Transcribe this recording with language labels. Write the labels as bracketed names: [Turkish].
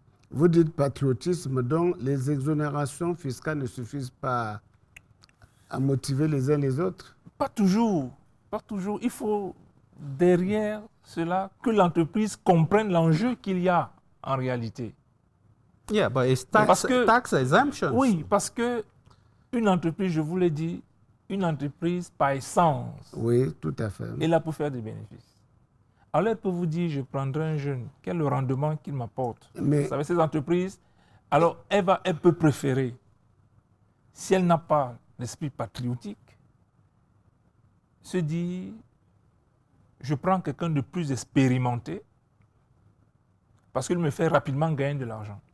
[French] Vous dites patriotisme, donc les exonérations fiscales ne suffisent pas à motiver les uns les autres? Pas toujours. Il faut derrière cela que l'entreprise comprenne l'enjeu qu'il y a en réalité. [English] Yeah, but it's tax exemptions. [French] Oui, parce que une entreprise, je vous l'ai dit, une entreprise par essence, oui, tout à fait, est là pour faire des bénéfices. Alors elle peut vous dire, je prendrai un jeune, quel est le rendement qu'il m'apporte? Vous savez, ces entreprises, alors elle peut préférer, si elle n'a pas l'esprit patriotique, se dire, je prends quelqu'un de plus expérimenté parce qu'il me fait rapidement gagner de l'argent.